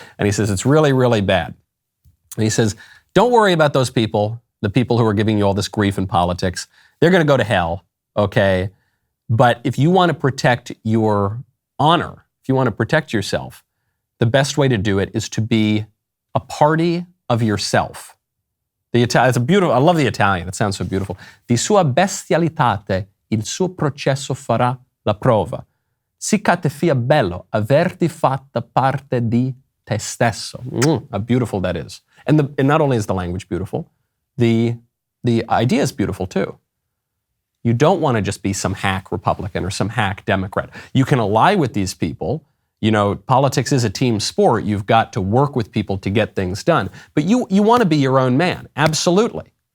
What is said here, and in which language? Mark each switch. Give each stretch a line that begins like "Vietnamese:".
English: And he says, it's really, really bad. And he says, don't worry about those people, the people who are giving you all this grief in politics. They're going to go to hell, okay? But if you want to protect your honor, if you want to protect yourself, the best way to do it is to be a party of yourself. It's a beautiful, I love the Italian, it sounds so beautiful.
Italian: Di sua bestialitate il suo processo farà la prova. Sicché te fia bello averti fatta parte di te stesso.
English: How beautiful that is. And not only is the language beautiful, the idea is beautiful too. You don't want to just be some hack Republican or some hack Democrat. You can ally with these people. Politics is a team sport. You've got to work with people to get things done. But you want to be your own man. Absolutely.